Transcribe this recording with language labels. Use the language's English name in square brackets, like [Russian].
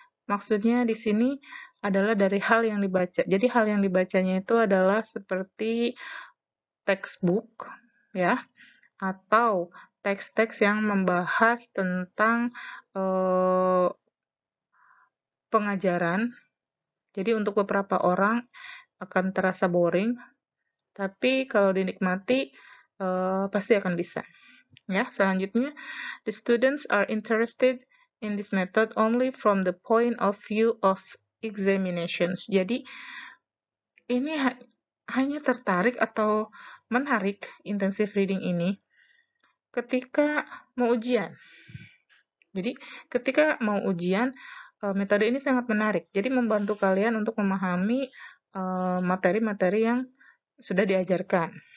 [Indonesian] Maksudnya di sini adalah dari hal yang dibaca. Jadi hal yang dibacanya itu adalah seperti textbook, ya, atau teks-teks yang membahas tentang pengajaran. Jadi untuk beberapa orang akan terasa boring, tapi kalau dinikmati pasti akan bisa. Ya, selanjutnya, [English] the students are interested in this method only from the point of view of examinations. [Indonesian] Jadi ini hanya tertarik atau menarik intensive reading ini ketika mau ujian. Jadi ketika mau ujian, metode ini sangat menarik. Jadi membantu kalian untuk memahami materi-materi yang sudah diajarkan.